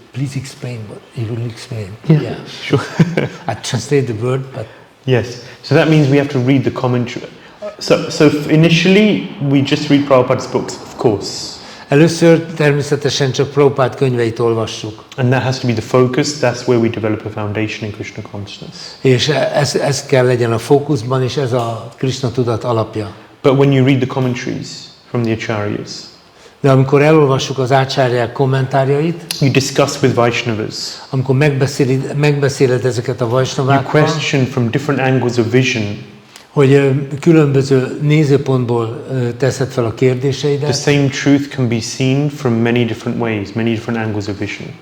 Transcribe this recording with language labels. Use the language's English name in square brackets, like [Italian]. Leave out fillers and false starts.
[English] Please explain what you will explain. Yeah. Sure. I translate the word, but Yes. So that means we have to read the commentary. So initially we just read Prabhupada's books, of course. [Hungarian] először természetesen csak Prabhupád könyveit olvassuk. [English] And that has to be the focus. That's where we develop a foundation in Krishna consciousness. [Hungarian] És ez kell legyen a fókuszban, és ez a Krishna tudat alapja. [English] But when you read the commentaries from the acharyas, [Hungarian] De amikor elolvassuk az ácsárják kommentárjait, [English] you discuss with Vaishnavas, [Hungarian] amikor megbeszéled ezeket a [English] you [Hungarian] vajsnavákkal, [English] question from different angles of vision [Hungarian] hogy különböző nézőpontból teszed fel a kérdéseidet, [English] same truth can be seen from many different ways, many different angles of vision.